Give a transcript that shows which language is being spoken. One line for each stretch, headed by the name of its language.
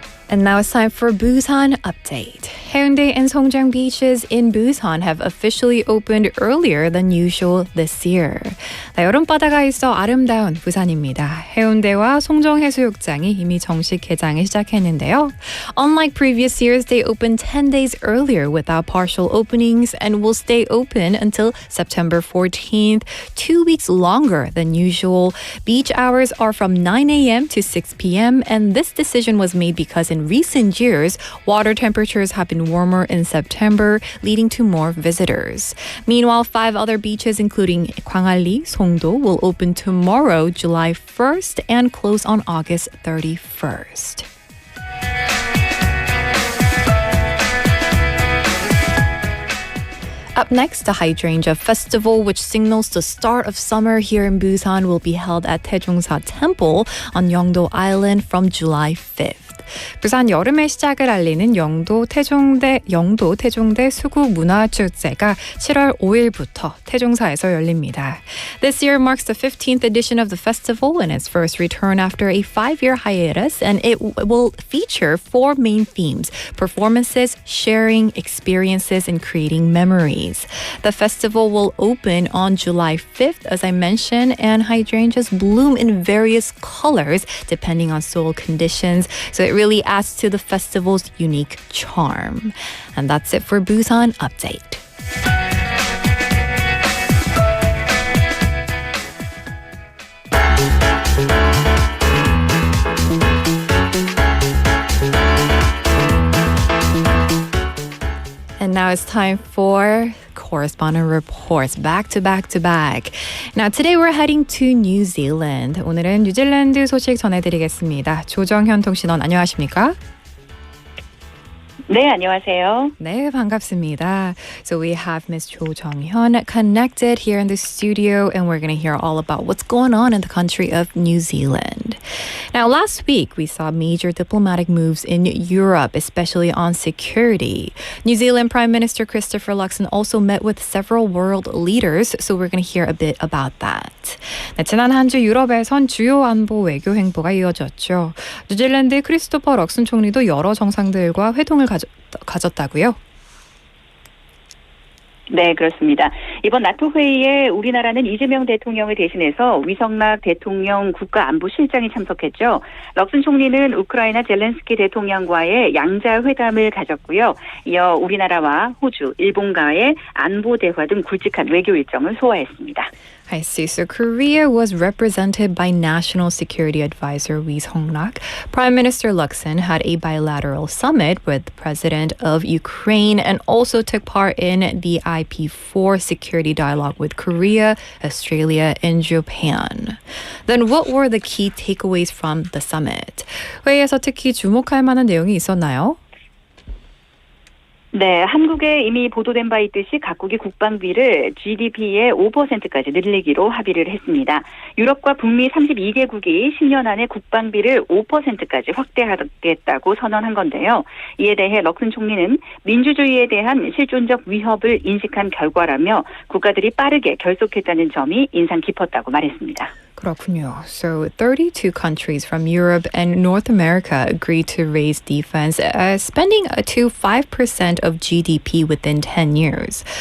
English: And now it's time for Busan Update. Haeundae and Songjang beaches in Busan have officially opened earlier than usual this year.
Korean: 네, 여름바다가 있어 아름다운 부산입니다. 해운대와 송정 해수욕장이 이미 정식 개장을 시작했는데요.
English: Unlike previous years, they opened 10 days earlier without partial openings and will stay open until September 14th, 2 weeks longer than usual. Beach hours are from 9 a.m. to 6 p.m. and this decision was made because in recent years, water temperatures have been warmer in September, leading to more visitors. Meanwhile, 5 other beaches, including Gwangalli, Songdo, will open tomorrow, July 1st, and close on August 31st. Up next, the Hydrangea Festival, which signals the start of summer here in Busan, will be held at Taejongsa Temple on Yeongdo Island from July 5th.
Korean: 부산 여름의 시작을 알리는 영도 태종대 수구 문화축제가 7월 5일부터 태종사에서 열립니다.
English: This year marks the 15th edition of the festival and its first return after a 5-year hiatus, and it will feature 4 main themes: performances, sharing, experiences, and creating memories. The festival will open on July 5th, as I mentioned, and hydrangeas bloom in various colors depending on soil conditions, so it really adds to the festival's unique charm. And that's it for Busan Update. And now it's time for Correspondent reports, back to back to back. Now today we're heading to New Zealand.
Korean: 오늘은 뉴질랜드 소식 전해드리겠습니다. 조정현 통신원 안녕하십니까? 네, 안녕하세요. 네, 반갑습니다.
English: So we have Ms. Jo Jong-hyun connected here in the studio, and we're going to hear all about what's going on in the country of New Zealand. Now, last week, we saw major diplomatic moves in Europe, especially on security. New Zealand Prime Minister Christopher Luxon also met with several world leaders, so we're going to hear a bit about that.
Korean: 네, 지난 한 주 유럽에선 주요 안보 외교 행보가 이어졌죠. 뉴질랜드 크리스토퍼 럭슨 총리도 여러 정상들과 회동을 가졌다고요? 네, 그렇습니다. 이번 나토 회의에 우리나라는 이재명 대통령을 대신해서 위성락 대통령 국가안보실장이 참석했죠. 럭슨 총리는 우크라이나 젤렌스키 대통령과의 양자 회담을 가졌고요. 이어 우리나라와 호주, 일본과의 안보 대화 등 굵직한 외교 일정을 소화했습니다.
English: I see. So Korea was represented by National Security Advisor Lee Song-rak. Prime Minister Rustin had a bilateral summit with the President of Ukraine and also took part in the IP4 security dialogue with Korea, Australia, and Japan. Then what were the key takeaways from the summit?
Korean: 회의에서 특히 주목할 만한 내용이 있었나요? 네, 한국에 이미 보도된 바 있듯이 각국이 국방비를 GDP의 5%까지 늘리기로 합의를 했습니다. 유럽과 북미 32개국이 10년 안에 국방비를 5%까지 확대하겠다고 선언한 건데요. 이에 대해 럭슨 총리는 민주주의에 대한 실존적 위협을 인식한 결과라며 국가들이 빠르게 결속했다는 점이 인상 깊었다고 말했습니다. 그렇군요.
English: So 32 countries from Europe and North America agreed to raise defense spending to 5% of GDP within 10 years.